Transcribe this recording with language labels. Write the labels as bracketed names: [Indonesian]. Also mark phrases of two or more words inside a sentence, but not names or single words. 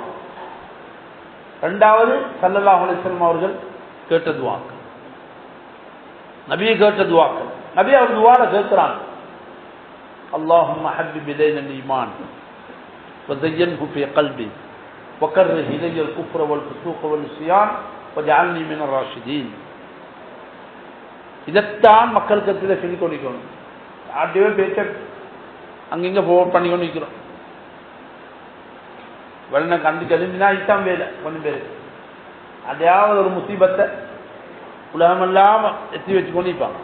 [Tamil] இரண்டாவது [Arabic] صلى الله عليه وسلم [Tamil] அவர்கள் கேட்ட துஆக்கள், நபி கேட்ட துஆக்கள். நபி அவர் துஆல கேட்கிறாங்க, [Arabic] اللهم حبب إلينا الإيمان وزينه في قلبي وكره إلي الكفر والفسوق والعصيان وجعلني من الراشدين. [Tamil] இதைத்தான் மக்களுக்கு எதிராக சொல்லிக் கொண்டிருக்கணும். அப்படியே பேச்ச அங்கங்க போட் பண்ணி கொண்டு நிற்கிறோம். வெள்ளனை கண்டு கழிஞ்சினா இத்தான் வேலை. கொஞ்சம் பேர் அதையாவது ஒரு முசீபத்தை உலகமெல்லாம் எத்தி வச்சு கொண்டிருப்பாங்க.